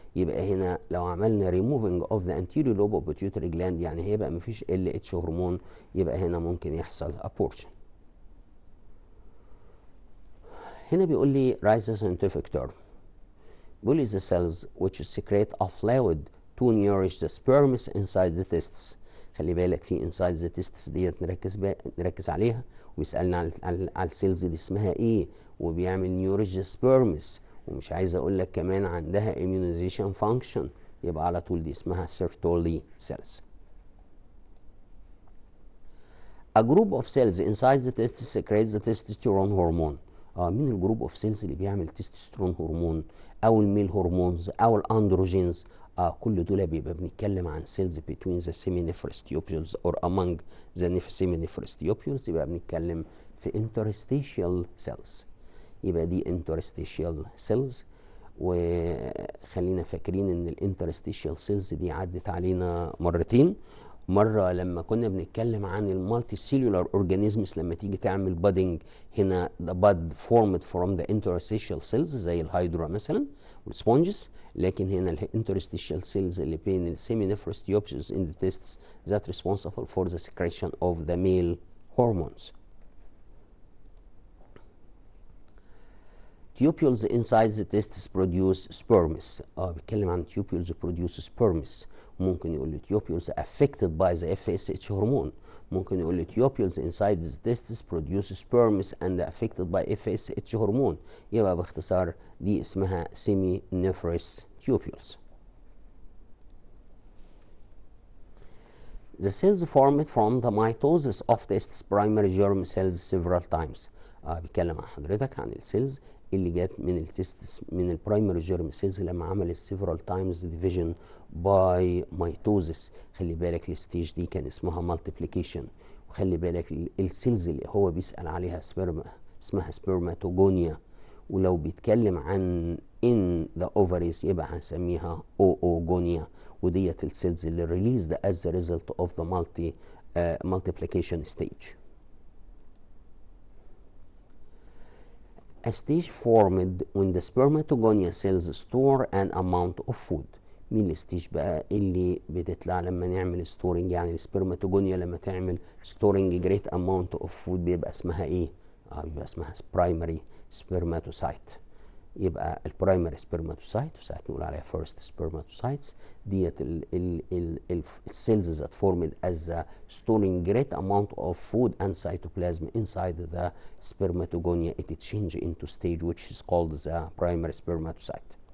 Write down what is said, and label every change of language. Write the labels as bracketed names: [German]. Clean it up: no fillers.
[Arabic] يبقى هنا لو عملنا [English] removing of the anterior lobe of pituitary gland [Arabic] يعني هيبقى مفيش ال اتش هرمون، يبقى هنا ممكن يحصل abortion. هنا بيقول لي [English] write the scientific term. بيقول لي the cells which secrete a fluid to nourish the sperms inside the testes. [Arabic] خلي بالك في inside the testes ديت نركز عليها، ويسألنا على السيلز دي اسمها ايه، وبيعمل [English] nourish the sperms، [Arabic] ومش عايز اقول لك كمان عندها immunization function، يبقى على طول دي اسمها Sertoli cells. [English] A group of cells inside the testes secretes the testosterone hormone. [Arabic] مين الجروب اوف سيلز اللي بيعمل تستوستيرون هرمون او الميل هرمونز او الاندروجينز؟ كل دول بيبقى بنتكلم عن [English] cells between the seminiferous tubules [Arabic] or among the seminiferous tubules، يبقى بنتكلم في interstitial cells. يبقى دي interstitial cells. وخلينا فاكرين ان الانترستيشيال سيلز دي عدت علينا مرتين. مرة لما كنا بنتكلم عن المالتي سيلولار اورجانيزمز، لما تيجي تعمل بادنج هنا the bud formed from the interstitial cells زي الهيدرا مثلا والسبونجز، لكن هنا الانترستيشيال سيلز اللي بين السيمينيفرس تيوبس [English] in the testes that responsible for the secretion of the male hormones. Tubules inside the testes produce sperms. [Arabic] بيتكلم عن [English] tubules produce sperms. ممكن يقول لي tubules affected by the FSH hormone. ممكن يقول لي tubules inside the testes produce sperms and affected by FSH hormone. [Arabic] يبقى باختصار دي اسمها seminiferous tubules. [English] The cells formed from the mitosis of testes primary germ cells several times. [Arabic] بيتكلم عن حضرتك عن السيلز اللي جت من التستس من البرايمري جيرم سيلز لما عملت [English] several times division by mitosis. [Arabic] خلي بالك الستيج دي كان اسمها multiplication. وخلي بالك السيلز اللي هو بيسأل عليها اسمها سبرماتوجونيا. ولو بيتكلم عن in the ovaries يبقى هنسميها oogonia. وديت السيلز اللي [English] released as a result of the multiplication stage. A stage formed when the spermatogonia cells store an amount of food. [Arabic] مين الستيج بقى اللي بتطلع لما نعمل ستورنج؟ يعني السبرماتوجونيا لما تعمل ستورنج جريت اماونت اوف فود بيبقى اسمها ايه؟ بيبقى اسمها برايمري سبرماتوسايت. يبقى البرايمري سبرماتوسايت وساعات نقول عليها [English] First spermatocytes that السيلز that formed as a storing great amount of food and cytoplasm inside the spermatogonia. It change into stage which is called the primary spermatocyte.